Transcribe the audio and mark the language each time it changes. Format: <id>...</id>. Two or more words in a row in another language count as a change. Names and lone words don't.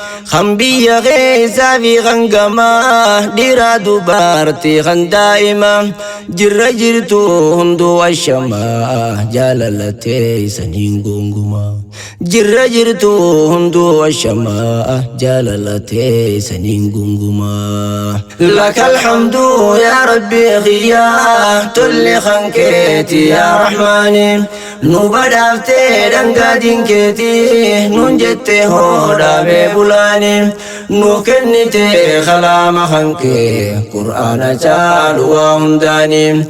<om>Kan biyya keessaa fi kan gamaa, dhiira dubartii kan daa'ima. Jirra jirtu hunduu ashamaa, jaalala teessaniin gonguma. Jirra jirtu hunduu ashamaa, jaalala teessaniin gonguma.</om> <ar>لك الحمد يا ربي خيا،</ar> <om>tolli kan keeti yaa Rahmaani. Nu badhaafte dhangaa diinkeeti, nun jette hodhaame bulaani. Nu kennite kalaama kan kee, Qur'aana caalu waa hundaani.</om>